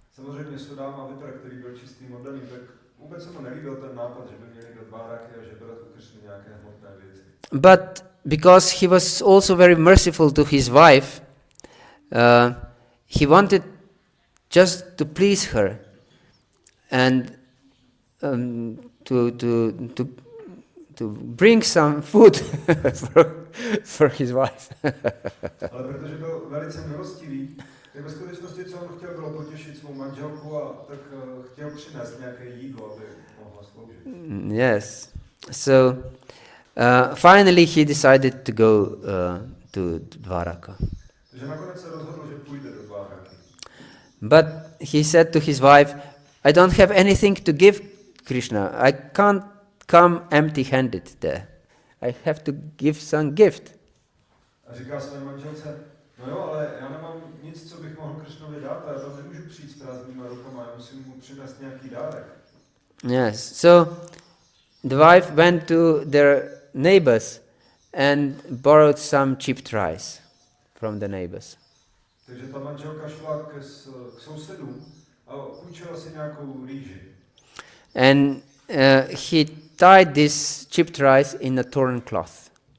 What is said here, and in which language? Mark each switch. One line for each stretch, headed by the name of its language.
Czech: Samozřejmě Sudama Vipra, který byl čistým oddaným, tak vůbec se mu nelíbil ten nápad, že by měli do Dváraky a že brat u Krishny nějaké hmotné věci.
English: But because he was also very merciful to his wife, he wanted just to please her and to bring some food for his wife.
Czech: Ale protože byl velice milostivý, tak ve skutečnosti, co on chtěl, bylo potěšit svou manželku a tak chtěl přinést nějaké jídlo, aby mohla sloužit.
English: Yes. So finally he decided to go to Dvaraka.
Czech: Takže nakonec se rozhodl, že půjde do Dváraky.
English: But he said to his wife, I don't have anything to give Krishna. I can't come empty-handed there. I have to give some gift.
Czech: A říká své manželce, no jo, ale já nemám nic, co bych mohl Krishnovi dát, a já tam nemůžu přijít s prázdnýma rukama, já musím mu přinést nějaký dárek.
English: Yes. So the wife went to their neighbors and borrowed some chipped rice from the neighbors.
Czech: Takže ta manželka šla k sousedům a půjčila si nějakou rýži.
English: And he tied this chipped rice in a torn cloth.